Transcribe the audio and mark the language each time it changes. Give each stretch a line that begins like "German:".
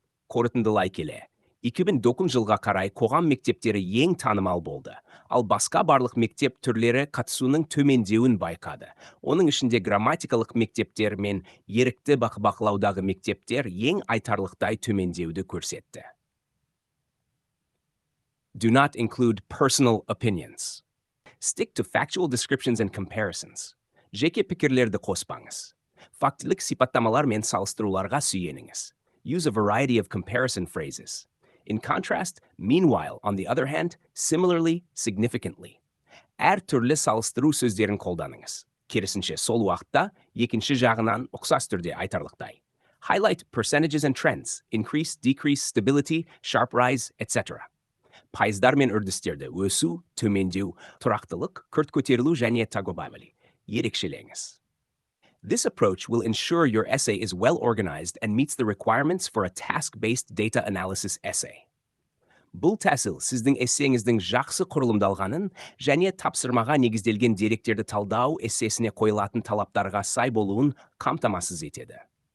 Kazakh: Қорытындылай келе, 2009 жылға қарай қоғам мектептері ең танымал болды, ал басқа барлық мектеп түрлері қатысуының төмендеуін байқады. Оның ішінде грамматикалық мектептер мен ерікті бақылаудағы мектептер ең айтарлықтай төмендеуді көрсетті.
English: Do not include personal opinions. Stick to factual descriptions and comparisons.
Kazakh: Жеке пікірлерді қоспаңыз. Фактілік сипаттамалар мен салыстыруларға сүйеніңіз.
English: Use a variety of comparison phrases. In contrast, meanwhile, on the other hand, similarly, significantly.
Kazakh: Әр түрлі салыстыру сөздерін қолданыңыз. Керісінше, сол уақытта екінші жағынан ұқсас түрде айтарлықтай.
English: Highlight percentages and trends, increase, decrease, stability, sharp rise, etc.
Kazakh: Пайыздар мен үрдістерді өсу, төмендеу, тұрақтылық, күрт көтерілу және тағыбайлы. Ерекшелеңіз.
English: This approach will ensure your essay is well organized and meets the requirements for a task-based data analysis essay.
Kazakh: Бұл тәсіл сіздің эссеңіздің жақсы құрылымдалғанын және тапсырмаға негізделген деректерді талдау эссесіне қойылатын талаптарға сай болуын қамтамасыз етеді.